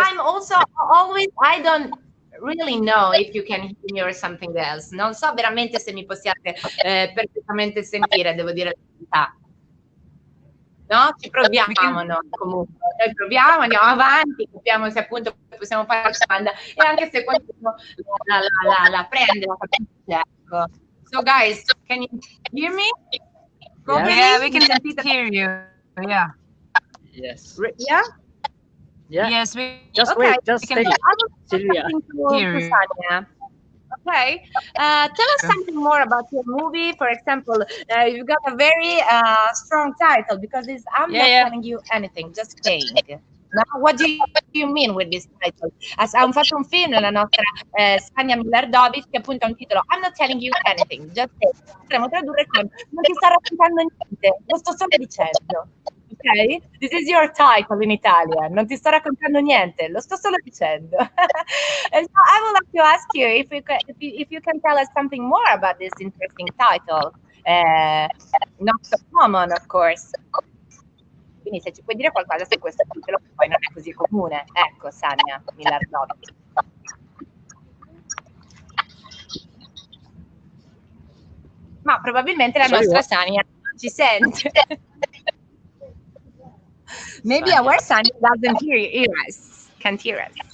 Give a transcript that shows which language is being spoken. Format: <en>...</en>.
<en>I'm also always, I don't really know if you can hear me or something else.</en> <it>Non so veramente se mi possiate perfettamente sentire, devo dire la verità. No? Ci proviamo, no? Comunque, noi proviamo, andiamo avanti, capiamo se appunto possiamo fare la domanda, e anche se qualcuno la prende, la capisce, ecco.</it> <en>So guys, can you hear me? Yeah, we can hear you. Yeah. Yes. Yeah? Yeah. Yes, we Just Okay. wait. Just We can stay. I was Silvia. talking to Here. Sanja. Okay, tell us something more about your movie. For example, you've got a very strong title, because it's I'm not telling you anything, just saying. No? What do you mean with this title?</en> <it>Hanno fatto un film, la nostra Sanja Milardovic, che appunto ha un titolo I'm not telling you anything, just saying. Potremmo tradurre con non ti sto raccontando niente, lo sto solo dicendo. Ok?</it> <en>This is your title in Italian.</en> <it>Non ti sto raccontando niente, lo sto solo dicendo.</it> <en>And so I would like to ask you if you can tell us something more about this interesting title. Not so common, of course.</en> <it>Quindi se ci puoi dire qualcosa su questo titolo, che poi non è così comune. Ecco, Sanja Milardovic. Ma probabilmente la nostra Sanja non ci sente.</it> <en>Maybe our Sanja doesn't hear us, can't hear us.</en>